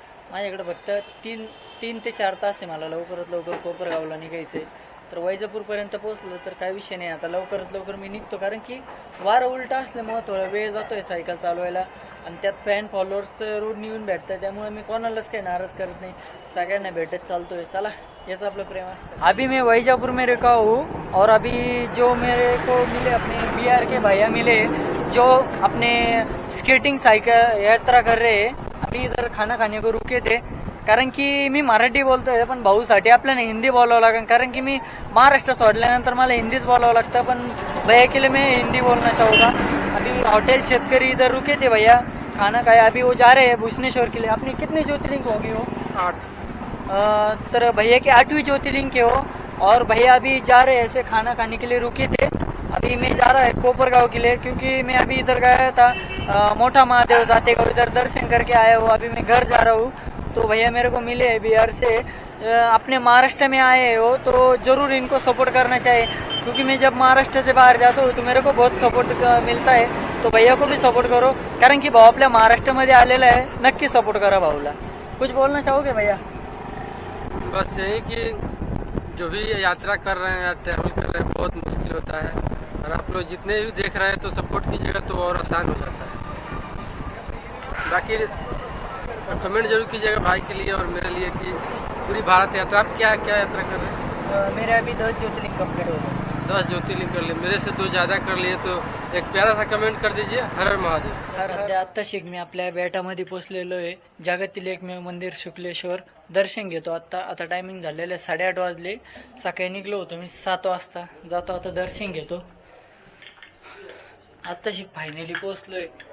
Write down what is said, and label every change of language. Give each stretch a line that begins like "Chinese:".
Marathi: माझ्याकडे फक्त 3 ते 4 तास आहे. मला लवकरात लवकर कोपरगावला निघायचं आहे. तर वैजापूरपर्यंत पोहोचलो तर काय विषय नाही. आता लवकरात लवकर मी निघतो कारण की वारं उलटा असल्यामुळं थोडा वेळ जातो आहे सायकल चालवायला आणि त्यात फॅन फॉलोअर्स रोड येऊन भेटतात. त्यामुळे मी कोणालाच काही नाराज करत नाही, सगळ्यांना भेटत चालतोय. चला याचं आपलं प्रेम असतं.
Hindi: अभी मैं वैजापुर में रुका हूँ और अभी जो मेरे को मिले अपने BR के भैया मिले जो अपने स्केटिंग साइकिल यात्रा कर रहे हैं. अभी इधर खाना खाने को रुके थे
Marathi: कारण की मी मराठी बोलतोय पण भाऊसाठी आपल्याला हिंदी बोलावं लागेल कारण की मी महाराष्ट्र सोडल्यानंतर मला हिंदीच बोलावं लागतं. पण
Hindi: भैया के लिए मैं हिंदी बोलना चाहूँगा. अभी होटल शेतकरी इधर रुके थे भैया खाना खाया. अभी वो जा रहे हैं भुवनेश्वर के लिए. अपनी कितनी ज्योतिर्लिंग होगी वो? 8. तर भैया की 8वीं ज्योतिर्लिंग के हो और भैया अभी जा रहे हैं ऐसे खाना खाने के लिए रुके थे. अभी अभी मैं जा रहा है कोपरगांव के लिए, क्योंकि मैं अभी इधर गया था मोटा महादेव जाते का, इधर दर्शन करके आया हूँ। अभी मैं घर जा रहा हूँ, तो भैया मेरे को मिले हैं बिहार से। अपने महाराष्ट्र में आए हो तो जरूर इनको सपोर्ट करना चाहिए, क्योंकि मैं जब महाराष्ट्र से बाहर जाता हूँ तो मेरे को बहुत सपोर्ट मिलता है।
Marathi: तो भैया को भी सपोर्ट करो, कारण की भाऊ आपल्या महाराष्ट्रामध्ये आलेला आहे, नक्की सपोर्ट करा भाऊला।
Hindi: कुछ बोलना चाहोगे भैया? बस यही कि जो भी यात्रा कर रहे हैं या ट्रैवल कर रहे हैं बहुत मुश्किल होता है, और आप लोग जितने भी देख रहे हैं तो सपोर्ट कीजिएगा तो और आसान हो जाता है। बाकी कमेंट जरूर कीजिएगा भाई के लिए और मेरे लिए कि पूरी भारत यात्रा आप क्या क्या यात्रा कर रहे हैं? मेरे अभी 10 ज्योतिर्लिंग कंप्लीट हो गए। 10 ज्योतिर्लिंग कर लिए, मेरे से 2 ज़्यादा कर लिए, तो एक प्यारा सा कमेंट कर दीजिए, हर हर महादेव।
Marathi: सध्या आत्ताशिक मी आपल्या बेटामध्ये पोहोचलेलो आहे, जगातील एकमेव मंदिर शुक्लेश्वर दर्शन घेतो। आता टायमिंग झालेलं 8:30 वाजले। सकाळी निघलो होतो मी 7 वाजता, जातो आता दर्शन घेतो। आत्ताशिक फायनली पोहोचलोय।